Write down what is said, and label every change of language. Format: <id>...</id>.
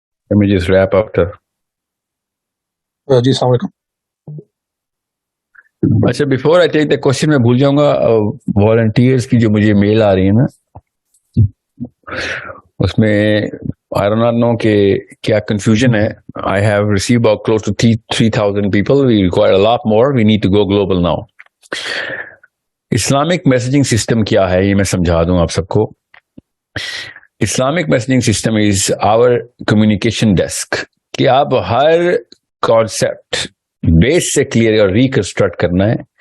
<en>Let me just wrap up the.</en> <ur>جی السلام علیکم. اچھا،</ur> <en>before I take the question</en> <ur>میں بھول جاؤں گا. والنٹیئرس کی جو مجھے میل آ رہی ہے نا، اس میں</ur> <en>I do not know</en> <ur>کہ کیا کنفیوژن ہے.</ur> <en>I have received about close to 3,000 people. We require a lot more. We need to go global now.</en> <ur>Islamic messaging system کیا ہے یہ میں سمجھا دوں آپ سب کو.</ur> <en>Islamic messaging system is our communication desk,</en> <ur>کہ آپ ہر کانسیپٹ بیس سے کلیئر اور ریکنسٹرکٹ کرنا ہے.</ur>